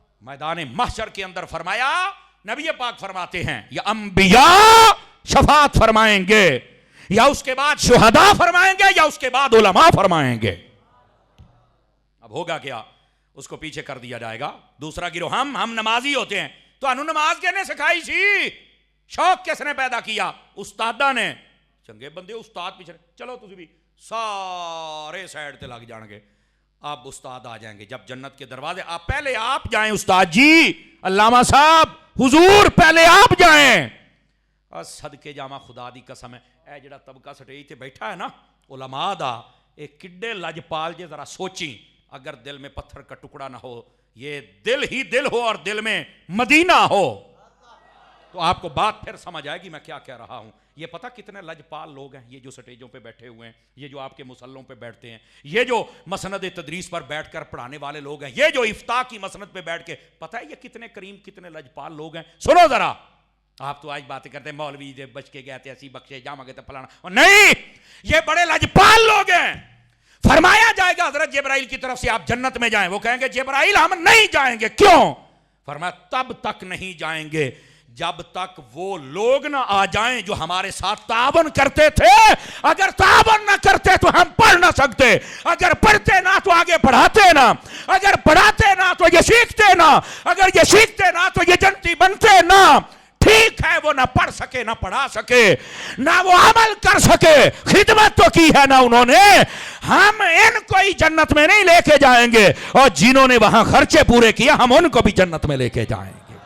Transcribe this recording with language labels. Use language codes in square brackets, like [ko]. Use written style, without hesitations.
[ur] میدان محشر کے اندر فرمایا، نبی پاک فرماتے ہیں یا انبیاء شفاعت فرمائیں گے، یا اس کے بعد شہداء فرمائیں گے، یا اس کے بعد علماء فرمائیں گے. اب ہوگا کیا؟ اس کو پیچھے کر دیا جائے گا. دوسرا گروہ ہم نمازی ہوتے ہیں، تو انہوں نماز کہنے سکھائی سی، شوق کس نے پیدا کیا؟ استادہ نے. [pa] چنگے بندے استاد پیچھے، چلو تسی بھی سارے سائڈ تے لگ جان گے. [ur] اب استاد آ جائیں گے جب جنت کے دروازے، آپ پہلے آپ جائیں استاد جی، علامہ صاحب، حضور پہلے آپ جائیں. [pa] صدقے جاواں خدا دی قسم ہے، اے جڑا طبقہ سٹیج تے بیٹھا ہے نا علماء دا، اے کڈے لجپال جے ذرا سوچیں. [ur] اگر دل میں پتھر کا ٹکڑا نہ ہو، یہ دل ہی دل ہو اور دل میں مدینہ ہو، تو آپ کو بات پھر سمجھ آئے گی میں کیا کہہ رہا ہوں. یہ پتہ کتنے لجپال لوگ ہیں یہ جو سٹیجوں پہ بیٹھے ہوئے ہیں، یہ جو آپ کے مسلوں پہ بیٹھتے ہیں، یہ جو مسند تدریس پر بیٹھ کر پڑھانے والے لوگ ہیں، یہ جو افتاء کی مسند پہ بیٹھ کے، پتہ ہے یہ کتنے کریم کتنے لجپال لوگ ہیں. سنو ذرا، آپ تو آج باتیں کرتے ہیں [pa] مولوی جے بچ کے گئے تھے اسی بخشے جاواں گے تے فلانا، [ur] نہیں، یہ بڑے لجپال لوگ ہیں. فرمایا جائے گا حضرت جبرائیل کی طرف سے آپ جنت میں جائیں، وہ کہیں گے جبرائیل ہم نہیں جائیں گے. کیوں؟ فرمایا تب تک نہیں جائیں گے جب تک وہ لوگ نہ آ جائیں جو ہمارے ساتھ تعاون کرتے تھے. اگر تعاون نہ کرتے تو ہم پڑھ نہ سکتے، اگر پڑھتے نہ تو آگے پڑھاتے نہ، اگر پڑھاتے نہ تو یہ سیکھتے نہ، اگر یہ سیکھتے نہ تو یہ جنتی بنتے نہ. ٹھیک ہے وہ نہ پڑھ سکے نہ پڑھا سکے نہ وہ عمل کر سکے، خدمت تو کی ہے نا انہوں نے. ہم ان کو ہی جنت میں نہیں لے کے جائیں گے، اور جنہوں نے وہاں خرچے پورے کیا ہم ان کو بھی جنت میں لے کے جائیں گے.